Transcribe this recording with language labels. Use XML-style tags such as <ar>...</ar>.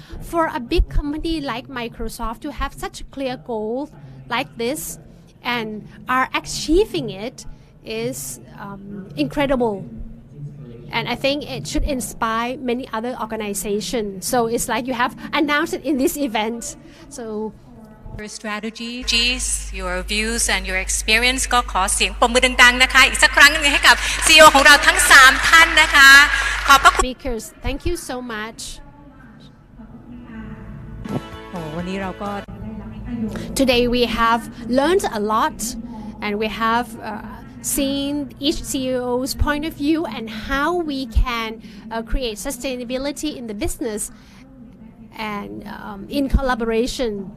<en>For a big company like Microsoft to have such a clear goal like this and are achieving it is incredible. And I think it should inspire many other organizations. So it's like you have announced it in this event. So your strategies, your views and your experience</en> <th>ก็ขอเสียงปรบมือดังๆนะคะอีกสักครั้งนึงให้กับ CEO ของเราทั้ง3ท่านนะคะขอบพระคุณ</th> <en>Speakers, thank you so much.</en> <th>วันนี้เราก็</th> <en>Today we have learned a lot and we have seen each CEO's point of view and how we can create sustainability in the business and in collaboration.</en>